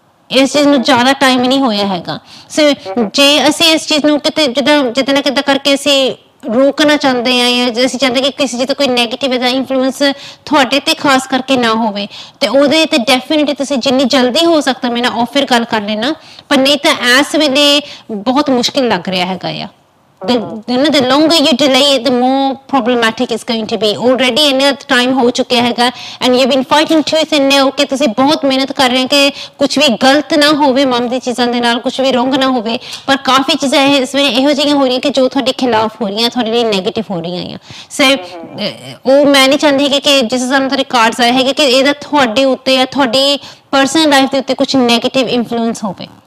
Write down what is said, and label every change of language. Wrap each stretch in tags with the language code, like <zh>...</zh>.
<pa>ਇਸ ਚੀਜ਼ ਨੂੰ ਜ਼ਿਆਦਾ ਟਾਈਮ ਨਹੀਂ ਹੋਇਆ ਹੈਗਾ ਸੋ ਜੇ ਅਸੀਂ ਇਸ ਚੀਜ਼ ਨੂੰ ਕਿਤੇ ਜਿੱਦਾਂ ਨਾ ਕਿੱਦਾਂ ਕਰਕੇ ਅਸੀਂ ਰੋਕਣਾ ਚਾਹੁੰਦੇ ਆ ਜਾਂ ਅਸੀਂ ਚਾਹੁੰਦੇ ਕਿ ਕਿਸੇ ਚੀਜ਼ ਦਾ ਕੋਈ ਨੈਗੇਟਿਵ ਦਾ ਇਨਫਲੂਐਂਸ ਤੁਹਾਡੇ ਤੇ ਖਾਸ ਕਰਕੇ ਨਾ ਹੋਵੇ ਤੇ ਉਹਦੇ ਤੇ ਡੈਫੀਨਿਟਲੀ ਤੁਸੀਂ ਜਿੰਨੀ ਜਲਦੀ ਹੋ ਸਕਦਾ ਮੇਰੇ ਨਾਲ ਆਫਰ ਗੱਲ ਕਰ ਲੈਣਾ ਪਰ ਨਹੀਂ ਤਾਂ ਇਸ ਵੇਲੇ ਬਹੁਤ ਮੁਸ਼ਕਿਲ ਲੱਗ ਰਿਹਾ ਹੈਗਾ ਆ</pa> <en>the longer you delay it, the more problematic it's going to be.</en> <pa>Already ਇੰਨਾ time ਹੋ ਚੁੱਕਿਆ ਹੈਗਾ</pa> <en>and you've been fighting tooth and nail</en> <pa>ਕਿ ਤੁਸੀਂ ਬਹੁਤ ਮਿਹਨਤ ਕਰ ਰਹੇ ਕਿ ਕੁਝ ਵੀ ਗਲਤ ਨਾ ਹੋਵੇ ਮਮ ਦੀ ਚੀਜ਼ਾਂ ਦੇ ਨਾਲ ਕੁਝ ਵੀ ਰੋਂਗ ਨਾ ਹੋਵੇ ਪਰ ਕਾਫੀ ਚੀਜ਼ਾਂ ਇਸ ਵੇਲੇ ਇਹੋ ਜਿਹੀਆਂ ਹੋ ਰਹੀਆਂ ਕਿ ਜੋ ਤੁਹਾਡੇ ਖਿਲਾਫ ਹੋ ਰਹੀਆਂ ਤੁਹਾਡੇ ਲਈ ਨੈਗੇਟਿਵ ਹੋ ਰਹੀਆਂ ਆ ਸੋ ਉਹ ਮੈਂ ਨਹੀਂ ਚਾਹੁੰਦੀ ਕਿ ਜਿਸ ਤਰ੍ਹਾਂ ਤੁਹਾਡੇ ਕਾਰਡਸ ਆਏ ਹੈਗੇ ਕਿ ਇਹਦਾ ਤੁਹਾਡੇ ਉੱਤੇ ਜਾਂ ਤੁਹਾਡੀ ਪਰਸਨਲ ਲਾਈਫ ਦੇ ਉੱਤੇ ਕੁਝ ਨੈਗੇਟਿਵ ਇਨਫਲੂਐਂਸ ਹੋਵੇ</pa>